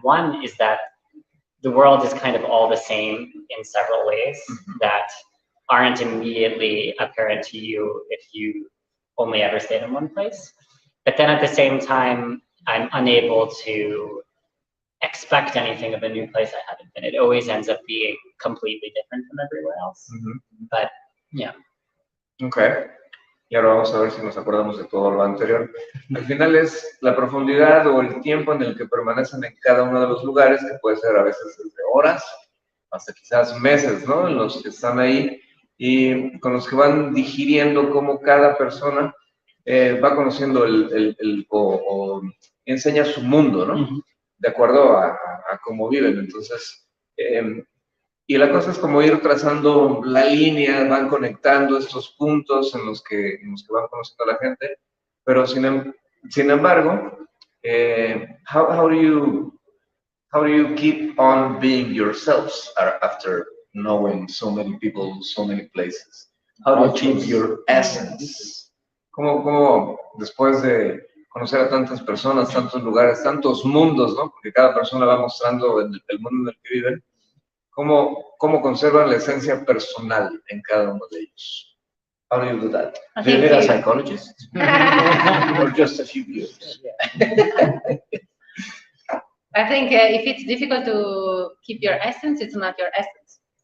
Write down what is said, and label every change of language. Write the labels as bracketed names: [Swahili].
[English] One is that the world is kind of all the same in several ways that aren't immediately apparent to you if you only ever stayed in one place. But then at the same time, I'm unable to expect anything of a new place I haven't been. It always ends up being completely different from everywhere else. But yeah. Okay. [Spanish] Y ahora vamos a ver si nos acordamos de todo lo anterior. Al final es la profundidad o el tiempo en el que permanecen en cada uno de los lugares, que puede ser a veces desde horas hasta quizás meses, ¿no? En los que están ahí y con los que van digiriendo cómo cada persona va conociendo o enseña su mundo, ¿no? De acuerdo a cómo viven. Entonces, y la cosa es como ir trazando la línea, van conectando estos puntos en los que van conociendo a la gente, pero sin embargo, [English] how do you keep on being yourselves after knowing so many people, so many places? How do you keep your essence? [Spanish] ¿Cómo después de conocer a tantas personas, tantos lugares, tantos mundos, ¿no? Porque cada persona va mostrando el mundo en el que viven. ¿Cómo conservan la esencia personal en cada uno de ellos? [English] How do you do that? Do you need a psychologist? Or just a few views? I think if it's difficult to keep your essence, it's not your essence.